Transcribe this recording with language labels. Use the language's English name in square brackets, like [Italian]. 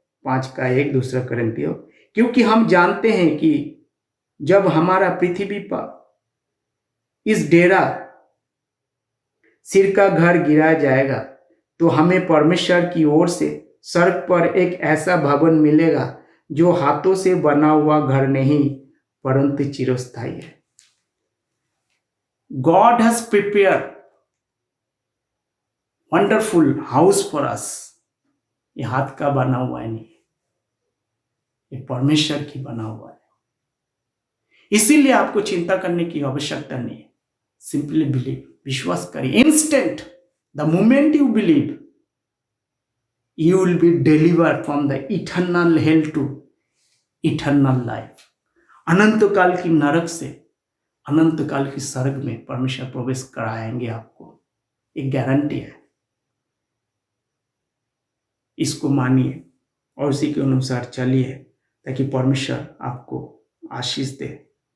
[Hindi] 5:1 दूसरा कोरिन्थियों, क्योंकि हम जानते हैं कि जब हमारा पृथ्वी पर इस डेरा सिर का घर गिराया जाएगा तो हमें परमेश्वर की ओर से स्वर्ग पर एक ऐसा भवन मिलेगा जो हाथों से बना हुआ घर नहीं परंतु चिरस्थायी है। [English] God has prepared wonderful house for us। [Hindi] ये हाथ का बना हुआ है नहीं, ये परमेश्वर की बना हुआ है। इसीलिए आपको चिंता करने की आवश्यकता नहीं है। सिंपली बिलीव, विश्वास करिए। [English] Instant, the moment you believe, you will be delivered from the eternal hell to eternal life। [Hindi] अनंत काल की नरक से अनंत काल की स्वर्ग में परमेश्वर प्रवेश कराएंगे आपको, एक गारंटी है। इसको मानिए और उसी के अनुसार चलिए ताकि परमेश्वर आपको आशीष दे।